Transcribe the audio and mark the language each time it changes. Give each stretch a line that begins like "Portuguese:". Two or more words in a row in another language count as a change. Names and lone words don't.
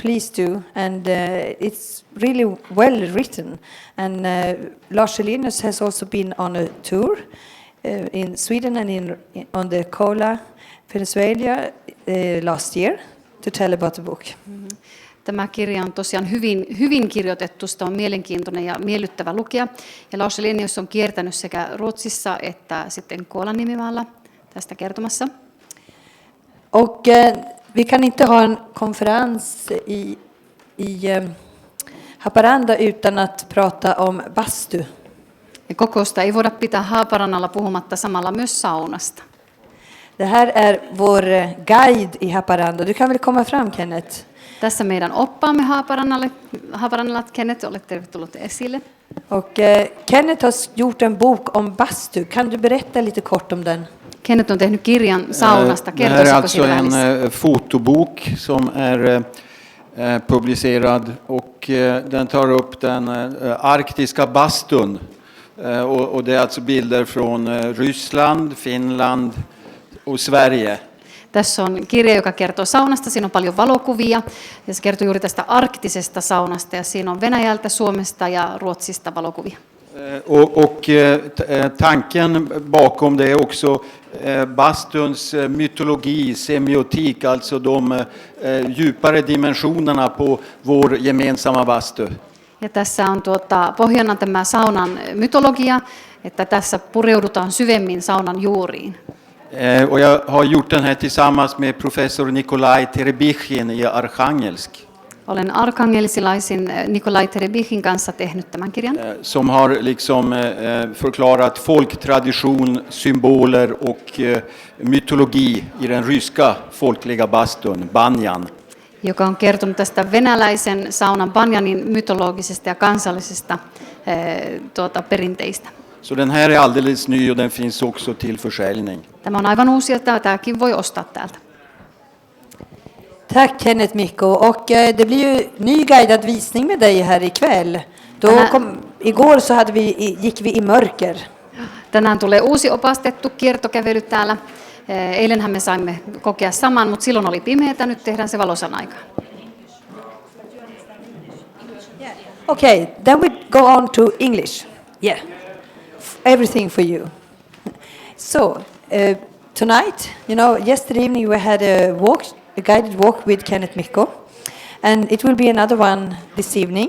English: please do. And it's really well written. And Lars Helenius has also been on a tour in Sweden and on the Kola Venezuela last year to tell about the book.
Finnish: Tämä kirja on tosiaan hyvin kirjoitettu, sitä on mielenkiintoinen ja miellyttävä lukea. Ja Lars Helenius on kiertänyt sekä Ruotsissa että sitten Kolan nimimaalla tästä kertomassa.
Swedish: Och vi kan inte ha en konferens i Haparanda utan att prata om bastu.
Finnish: Ja kokousta ei voida pitää Haparannalla puhumatta samalla myös saunasta.
Swedish: Det här är vår guide i Haparanda. Du kan väl komma fram, Kenneth?
Finnish: Tässä meidän oppaamme Haparannalla. Kenneth, olet tervetullut esille.
Swedish: Och Kenneth har gjort en bok om bastu. Kan du berätta lite kort om den?
Finnish: Kenneth on tehnyt kirjan saunasta.
Swedish: Det här är alltså en fotobok som är publicerad och den tar upp den arktiska bastun. Och det är alltså bilder från Ryssland, Finland och Sverige.
Finnish: Tässä on kirja, joka kertoo saunasta. Siinä on paljon valokuvia ja se kertoo juuri tästä arktisesta saunasta. Ja siinä on Venäjältä, Suomesta ja Ruotsista valokuvia.
Swedish: Och tanken bakom det är också bastuns mytologi, semiotik, alltså de djupare dimensionerna på vår gemensamma bastu.
Finnish: Ja tässä on pohjana tämä saunan mytologia, että tässä pureudutaan syvemmin saunan juuriin.
Swedish: Och jag har gjort den här tillsammans med professor Nikolaj Terebichin i Arkhangelsk.
Finnish: Olen arkangelsilaisin Nikolaj Terebichin kanssa tehnyt tämän kirjan.
Swedish: Som har liksom förklarat folktradition, symboler och mytologi i den ryska folkliga bastun, banjan.
Finnish: Joka on kertonut tästä venäläisen saunan banjanin mytologisesta ja kansallisesta perinteistä.
Swedish: Så den här är alldeles ny och den finns också till försäljning.
Finnish: Tämä on aivan uusi ja tämäkin voi ostaa täältä.
Swedish: Tack Kenneth Mikko. Och det blir ju ny guidad visning med dig här ikväll. Igår så gick vi i mörker.
Finnish: Tänään tulee uusi opastettu kiertokävely täällä. Eilenhän me saimme kokea saman, mutta silloin oli pimeätä, nyt tehdään se valosan aikaan.
English: Okay, then we go on to English. Yeah. Everything for you. So, tonight, yesterday evening we had a guided walk with Kenneth Mikko, and it will be another one this evening.